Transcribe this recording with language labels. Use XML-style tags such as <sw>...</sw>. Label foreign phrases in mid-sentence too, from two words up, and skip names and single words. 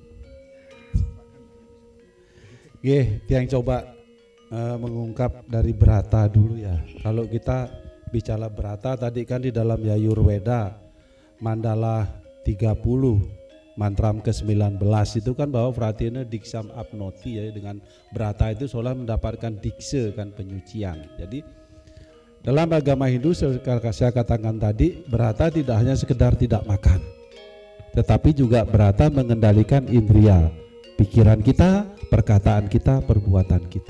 <id>Yang coba mengungkap dari brata dulu ya. Kalau kita bicara brata tadi kan di dalam Yayurveda Mandala 30 mantram ke-19 itu kan bahwa</id> <sa>Pratina diksam apnoti</sa> <id>ya, dengan brata itu seolah mendapatkan dikse kan, penyucian. Jadi dalam agama Hindu seperti saya katakan tadi, brata tidak hanya sekedar tidak makan, tetapi juga brata mengendalikan indria, pikiran kita, perkataan kita, perbuatan kita.</id>